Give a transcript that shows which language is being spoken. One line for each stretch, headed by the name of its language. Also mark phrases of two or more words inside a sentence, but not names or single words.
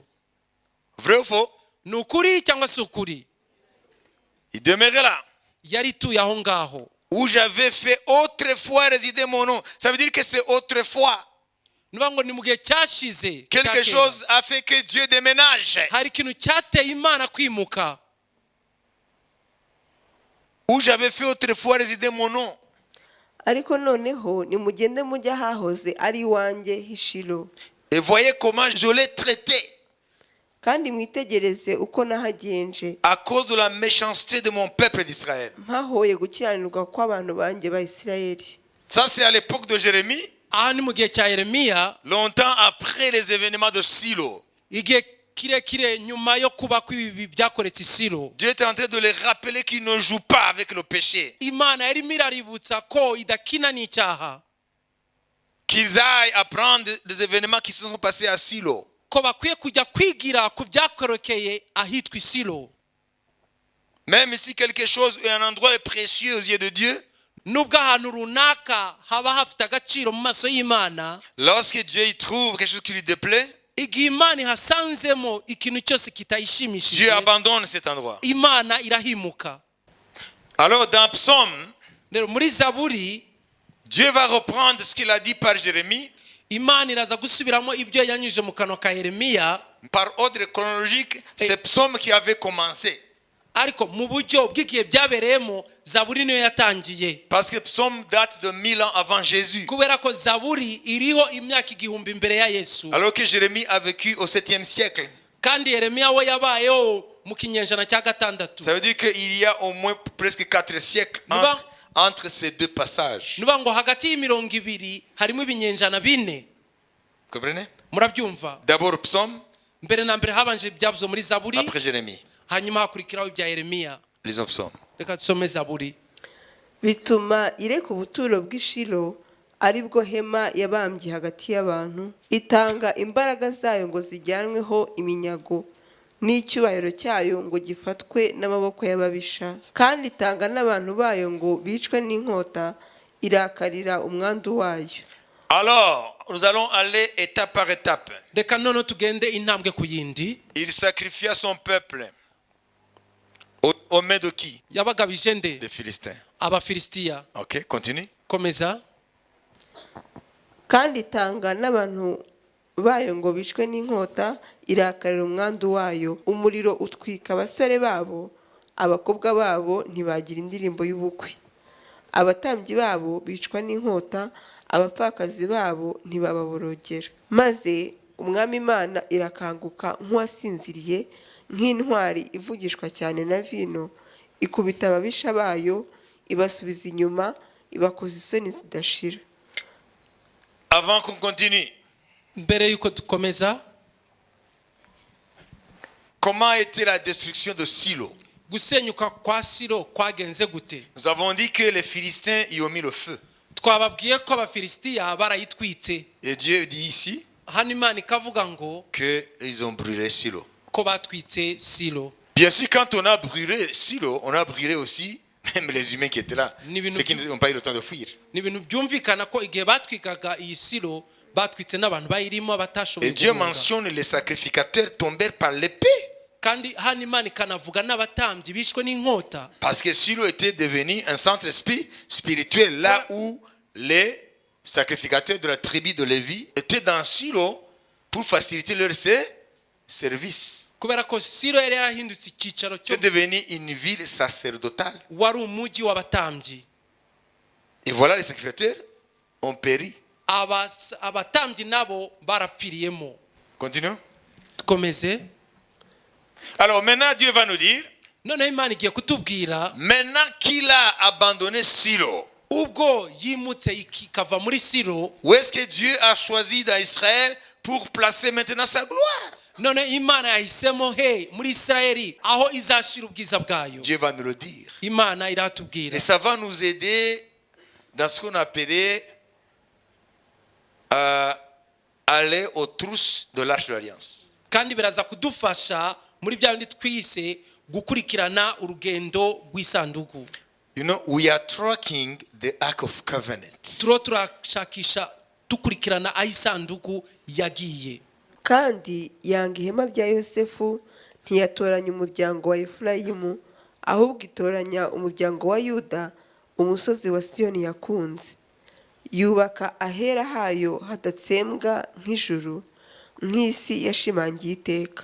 French: Vrai ou faux?
Kinyarwanda: Ni ukuri cyangwa si ukuri?
French: Il demeurait là.
Kinyarwanda: Yari ituye aho ngaho.
French: Où j'avais fait autrefois résider mon nom. Ça veut dire que c'est autrefois.
Kinyarwanda: Nuba ngo ni mu gihe cyashize
French: Quelque chose a fait que Dieu déménage.
Kinyarwanda: hari ikintu cyateye Imana kwimuka.
French: Où j'avais fait autrefois résider mon nom.
Kinyarwanda: ariko noneho nimugende mujye ahahoze ari iwanjye h'Ishilo,
French: Et voyez comment je l'ai traité.
Kinyarwanda: kandi mwitegereze uko nahagenje
French: À cause de la méchanceté de mon peuple d'Israël.
Kinyarwanda: mpahoye gukiranirwa kw'abantu banjye ba Isirayeli.
French: Ça c'est à l'époque de Jérémie.
Kinyarwanda: Aha ni mu gihe cya Yeremiya,
French: Longtemps après les événements de Shilo.
Kinyarwanda: igihe kirekire nyuma yo kuba kw'ibi byakoretse i Shilo.
French: Dieu est en train de les rappeler qu'ils ne jouent pas avec le péché.
Kinyarwanda: Imana yarimo iraributsa ko idakina n'icyaha,
French: Qu'ils aillent apprendre des événements qui se sont passés à Shilo.
Kinyarwanda: ko bakwiye kujya kwigira ku byakorokeye ahitwa i Shilo.
French: Même si quelque chose et un endroit est précieux aux yeux de Dieu,
Kinyarwanda: Nubwo ahantu runaka haba hafite agaciro mu maso y'Imana,
French: lorsque Dieu y trouve quelque chose qui lui déplaît,
Kinyarwanda: igihe Imana ihasanzemo ikintu cyose
French: Dieu
Kinyarwanda: kitayishimishije,
French: abandonne cet endroit.
Kinyarwanda: Imana irahimuka.
French: Alors dans Psaume,
Kinyarwanda: Rero muri Zaburi,
French: Dieu va reprendre ce qu'il a dit par Jérémie
Kinyarwanda: Imana iraza gusubiramo ibyo yanyujije mu kanwa ka Yeremiya,
French: par ordre chronologique. C'est Psaume qui avait commencé.
Kinyarwanda: ariko mu buryo bw'igihe byabereyemo Zaburi niyo yatangiye.
French: Parce que Psaume date de 1000 ans avant Jésus.
Kinyarwanda: Kubera ko Zaburi iriho imyaka 1000 imbere ya Yesu.
French: Alors que Jérémie a vécu au 7e siècle.
Kinyarwanda: Kandi Yeremiya we yabayeho mu kinyejana cya 6.
French: Ça veut dire qu'il y a au moins presque 4 siècles entre ces deux passages.
Kinyarwanda: Nuba ngo hagati y'imirongo ibiri harimo ibinyenjana 4.
French: Comprenez?
Kinyarwanda: Murabyumva?
French: D'abord Psaume,
Kinyarwanda: Mbere na mbere habanje ibyavuzwe muri Zaburi,
French: après Jérémie.
Kinyarwanda: hanyuma hakurikiraho ibya Yeremiya.
French: Lisons Psaume.
Kinyarwanda: Reka tusome Zaburi. bituma ireka ubuturo bw'ishilo ari bwo hema yabambye hagati y'abantu, itanga imbaraga zayo ngo zijyanweho iminyago n'icyubahiro cyayo ngo gifatwe n'amaboko y'ababisha, kandi itanga n'abantu bayo ngo bicwe n'inkota, irakarira umwandu wayo.
French: Alors, nous allons aller étape par étape.
Kinyarwanda: reka noneho tugende intambwe ku yindi.
French: Il sacrifia son peuple aux mains de qui?
Kinyarwanda: yabagabije nde?
French: Les Philistins.
Kinyarwanda: abafilisitiya.
French: Ok, continue.
Kinyarwanda: komeza. kandi itanga n'abantu bayo ngo bicwe n'inkota, irakarira umwandu wayo. Umuriro utwika abasore babo, abakobwa babo ntibagira indirimbo y'ubukwe. Abatambyi babo bicwa n'inkota, abapfakazi babo ntibababorogera. Maze umwami Imana irakanguka nk'uwasinziriye, nk'intwari ivugishwa cyane na vino, ikubita ababisha bayo, ibasubiza inyuma, ibakoza isoni zidashira.
French: Avant qu'on continue,
Kinyarwanda: mbere yuko dukomeza,
French: comment était la destruction de Silo?
Kinyarwanda: gusenyuka kwa Silo kwagenze gute?
French: Nous avons dit que les Philistins y ont mis le feu.
Kinyarwanda: twababwiye ko abafilisitiya barayitwitse.
French: Et Dieu dit ici
Kinyarwanda: hano Imana ikavuga ngo
French: qu'ils ont brûlé Silo.
Kinyarwanda: ko batwitse Silo.
French: Bien sûr, quand on a brûlé Silo, on a brûlé aussi même les humains qui étaient là, ceux qui n'ont pas eu le temps de fuir.
Kinyarwanda: ni ibintu byumvikana ko igihe batwikaga iyi Silo batwitse n'abantu bayirimo batashoboye
French: Et Dieu
Kinyarwanda: guhunga.
French: mentionne les sacrificateurs tombèrent par l'épée.
Kinyarwanda: kandi hano Imana ikanavuga n'abatambyi bishwe n'inkota.
French: Parce que Silo était devenu un centre spirituel là où les sacrificateurs de la tribu de Lévi étaient dans Silo pour faciliter leur service.
Kinyarwanda: kubera ko Silo yari yarahindutse icyicaro cyo
French: C'est devenu une ville sacerdotale.
Kinyarwanda: wari umujyi w'abatambyi.
French: Et voilà, les sacrificateurs ont péri.
Kinyarwanda: abatambyi nabo barapfiriyemo.
French: Continuons.
Kinyarwanda: dukomeze.
French: Alors maintenant, Dieu va nous dire,
Kinyarwanda: noneho Imana igiye kutubwira
French: maintenant qu'il a abandonné Silo,
Kinyarwanda: ubwo yimutse ikava muri Silo,
French: où est-ce que Dieu a choisi dans Israël pour placer maintenant sa gloire?
Kinyarwanda: none Imana yahisemo muri Isirayeli aho izashira ubwiza bwayo.
French: Dieu va nous le dire.
Kinyarwanda: Imana iratubwira.
French: Et ça va nous aider dans ce qu'on appelait aller aux trousses de l'Arche de l'Alliance.
Kinyarwanda: kandi biraza kudufasha muri bya bindi twise gukurikirana urugendo rw'isanduku.
English: You know, we are tracking the Ark of Covenant.
Kinyarwanda: turashakisha dukurikirana aho isanduku yagiye. kandi yanga ihema rya Yosefu, ntiyatoranya umuryango wa Efurayimu, ahubwo itoranya umuryango wa Yuda, umusozi wa Siyoni yakunze. Yubaka ahera hayo hadatsembwa nk'ijuru, nk'isi yashimangiye iteka.